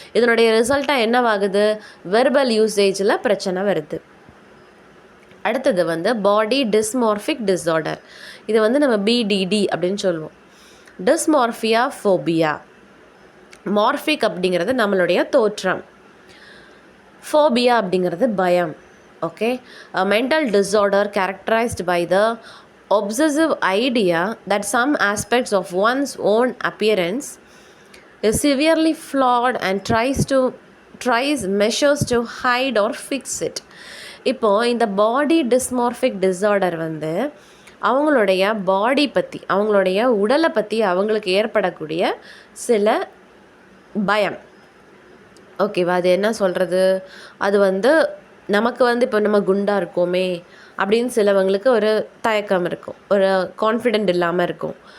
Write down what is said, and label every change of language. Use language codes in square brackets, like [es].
[ta] இதனுடைய ரிசல்ட்டாக என்னவாகுது? வெர்பல் யூசேஜில் பிரச்சனை வருது. அடுத்தது வந்து பாடி டிஸ்மார்ஃபிக் டிஸார்டர். இது வந்து நம்ம பிடிடி அப்படின்னு சொல்லுவோம். டிஸ்மார்ஃபியா ஃபோபியா. மார்ஃபிக் அப்படிங்கிறது நம்மளுடைய தோற்றம், ஃபோபியா அப்படிங்கிறது பயம். [en] Okay, mental disorder characterised by the obsessive idea that some aspects of one's own appearance is severely flawed and tries measures to hide or fix it. [ta] இப்போது இந்த பாடி டிஸ்மார்ஃபிக் டிஸார்டர் வந்து அவங்களுடைய பாடி பற்றி, அவங்களுடைய உடலை பற்றி அவங்களுக்கு ஏற்படக்கூடிய சில பயம். ஓகேவா? அது என்ன சொல்கிறது? அது வந்து நமக்கு வந்து இப்போ நம்ம குண்டாக இருக்கோமே அப்படின்னு சிலவங்களுக்கு ஒரு தயக்கம் இருக்கும், ஒரு கான்ஃபிடென்ட் இல்லாமல் இருக்கும்.